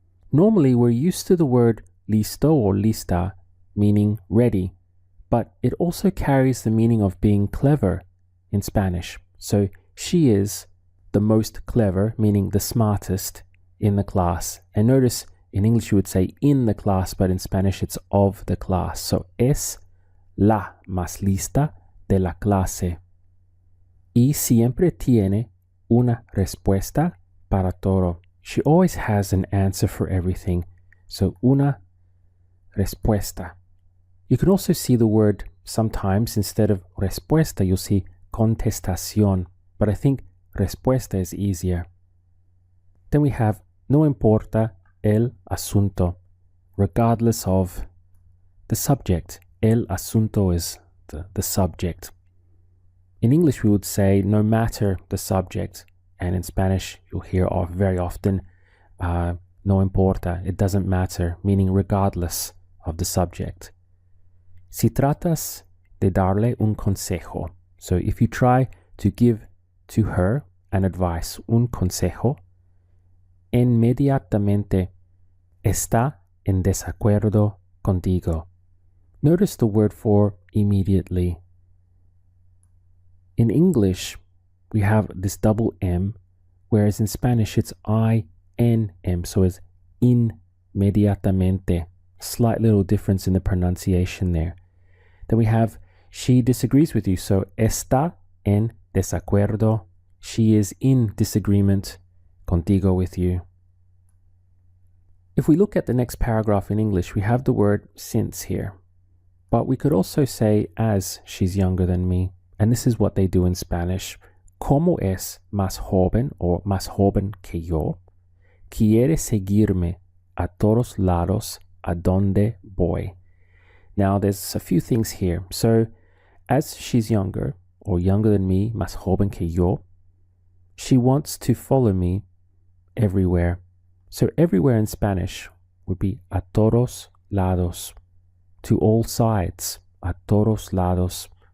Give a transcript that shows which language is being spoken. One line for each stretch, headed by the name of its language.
English: Normally, we're used to the word listo or lista, meaning ready, but it also carries the meaning of being clever in Spanish. So she is the most clever, meaning the smartest in the class. And notice In English, you would say in the class, but in Spanish, it's of the class.
Spanish: So, es la más lista de la clase. Y siempre tiene una respuesta para todo.
English: She always has an answer for everything. So,
Spanish: una respuesta.
English: You can also see the word sometimes instead of respuesta, you'll see contestación. But I think respuesta is easier. Then we have
Spanish: no importa el asunto,
English: regardless of the subject.
Spanish: El asunto
English: is the subject. In English, we would say no matter the subject. And in Spanish, you'll hear very often
Spanish: no importa,
English: it doesn't matter, meaning regardless of the subject.
Spanish: Si tratas de darle un consejo.
English: So if you try to give to her an advice,
Spanish: un consejo, inmediatamente está en desacuerdo contigo.
English: Notice the word for immediately. In English, we have this double M, whereas in Spanish it's I-N-M, so it's inmediatamente. Slight little difference in the pronunciation there. Then we have she disagrees with you, so
Spanish: está en desacuerdo.
English: She is in disagreement contigo with you. If we look at the next paragraph in English, we have the word since here. But we could also say as she's younger than me. And this is what they do in Spanish.
Spanish: Como es más joven o más joven que yo, quiere seguirme a todos lados a donde voy.
English: Now there's a few things here. So as she's younger or younger than me,
Spanish: más joven que yo,
English: she wants to follow me everywhere. So everywhere in Spanish would be
Spanish: a todos lados,
English: to all sides, a todos lados.